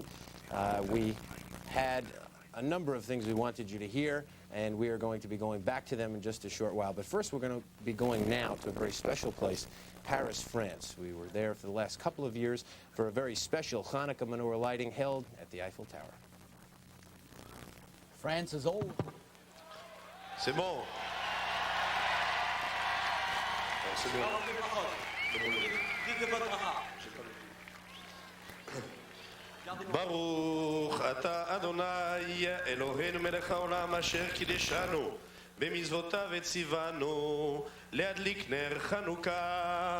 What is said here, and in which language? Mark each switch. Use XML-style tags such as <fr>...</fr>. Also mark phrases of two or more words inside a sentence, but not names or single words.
<en>We had a number of things we wanted you to hear, and we are going to be going back to them in just a short while. But first, we're going to be going now to a very special place, Paris, France. We were there for the last couple of years for a very special Hanukkah menorah lighting held at the Eiffel Tower. France is old.</en> <fr>C'est bon.</fr> <he>ברוך אתה אדוני אלוהינו מלך העולם אשר קידשנו במצוותיו וציוונו להדליק נר חנוכה.</he>